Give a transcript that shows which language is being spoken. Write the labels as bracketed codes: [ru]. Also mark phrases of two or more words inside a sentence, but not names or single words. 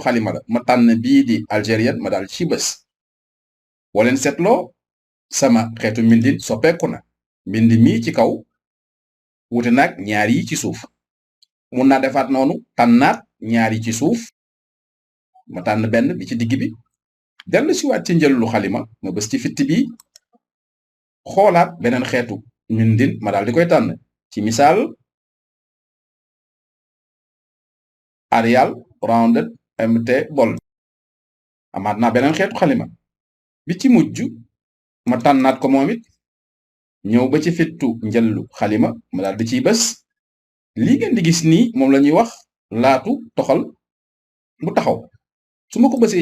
[wo] xalima la ma tànn bii di algérienne ma daal ci bës boo leen seetloo sama xeetu mbindin soppeeku na mbind mi ci kaw wute naag ñaar yi ci suuf mun naa defaat noonu tànnaat ñaar yi ci suuf ma tànn benn bi ci digg bi dellu siwaat ci njëllu xalima ma bës ci fitti bi xoolaat beneen xeetu mbindin ma daal di koy tànn ci misaal Arial rounded mt bold amaat naa beneen xeetu xalima bi ci mujj ma tànnaat ko moom it ñëw ba ci fittu njëllu xalima ma daal di ciy bës lii ngeen di gis nii moom la ñuy wax laatu toxal bu taxaw su ma ko bësee